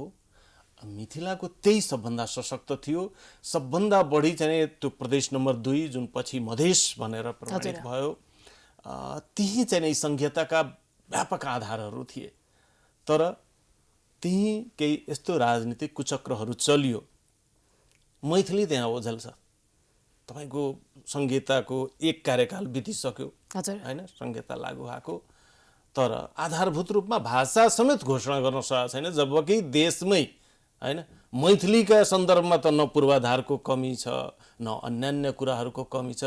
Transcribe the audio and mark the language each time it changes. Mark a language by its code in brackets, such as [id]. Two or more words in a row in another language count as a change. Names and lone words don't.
[ne] मिथिलाको त्यही सबभन्दा सशक्त थियो। सबभन्दा बढी चाहिँ त्यो प्रदेश नम्बर 2 जुन पछि मधेस भनेर प्रमाणित भयो, त्यही चाहिँ संघीयताका व्यापक आधारहरू थिए। तर त्यही केही यस्तो राजनीतिक कुचक्रहरू चलियो, मैथिली त्यहाँ ओझेल छ। तपाईको संघीयताको एक कार्यकाल बितिसक्यो, हैन, संघीयता लागू भएको, तर आधारभूत रूपमा भाषा समेत घोषणा गर्न सकेको छैन। जबकि देशमै, हैन, मैथिलीका सन्दर्भमा त न पूर्वाधारको कमी छ, न अन्यान्य कुराहरूको कमी छ।